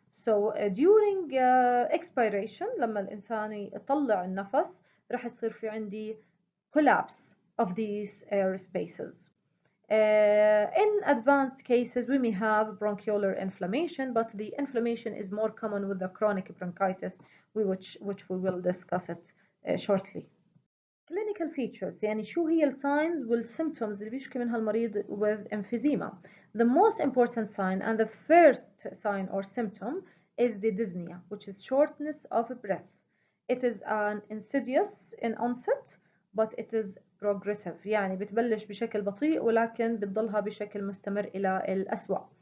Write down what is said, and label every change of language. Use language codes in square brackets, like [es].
[en] So during expiration, [ar] لما الإنسان يطلع النفس راح يصير في عندي [en] collapse of these air spaces. In advanced cases, we may have bronchiolar inflammation, but the inflammation is more common with the chronic bronchitis, which we will discuss it shortly. Clinical features, [ar] يعني شو هي الساينز والsymptoms اللي بيشكي منها المريض [en] with emphysema. The most important sign and the first sign or symptom is the dyspnea, which is shortness of breath. It is an insidious in onset, but it is progressive. [ar] يعني بتبلش بشكل بطيء ولكن بتضلها بشكل مستمر إلى الأسوأ.